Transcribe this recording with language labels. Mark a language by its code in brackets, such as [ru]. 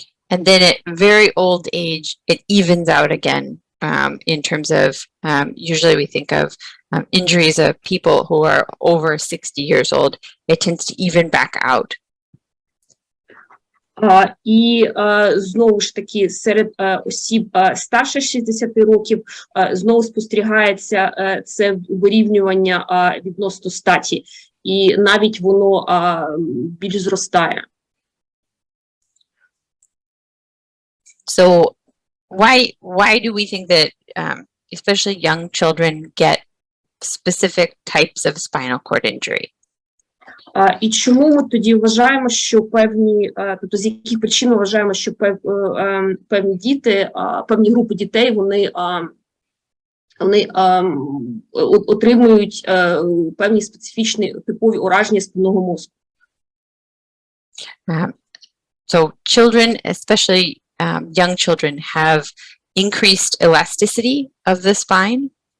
[en] And then at very old age, it evens out again in terms of, usually we think of injuries of people who are over 60 years old. It tends to even back out. [uk] І знову ж таки серед осіб старше 60 років знову спостерігається це вирівнювання відносно статі, і навіть воно більш зростає. [en] So why do we think that especially young children get specific types of spinal cord injury? [uk] І чому ми тоді вважаємо, що певні, тобто з яких причин ми вважаємо, що певні діти, певні групи дітей, вони вони отримують певні специфічні типові ураження спинного мозку. [en] So children, especially young children, have increased elasticity of the spine.